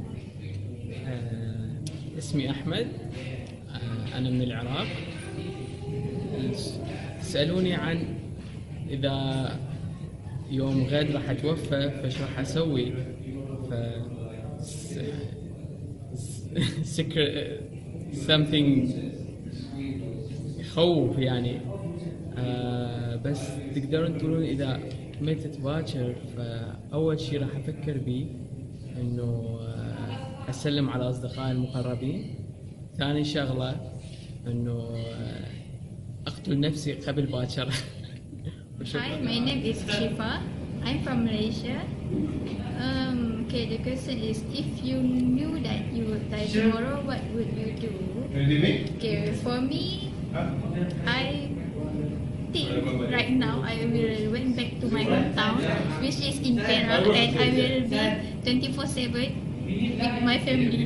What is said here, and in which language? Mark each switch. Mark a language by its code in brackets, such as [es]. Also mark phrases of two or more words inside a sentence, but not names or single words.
[ar] اسمي أحمد. أنا من العراق. سألوني عن إذا يوم غد راح أتوفى فش راح أسوي. something يخوف يعني. بس تقدرون تقولون إذا متت باكر فأول شي راح أفكر بيه إنه أسلم على أصدقائي المقربين. ثاني شغلة إنه أقتل نفسي قبل باكر. [en] Hi, my name is Shifa. I'm from Malaysia. Okay, the question is, if you knew that you would die tomorrow, what would you do? Okay, for me, I think right now I will went back to my hometown, which is in Perak, and I will be 24/7 with my family.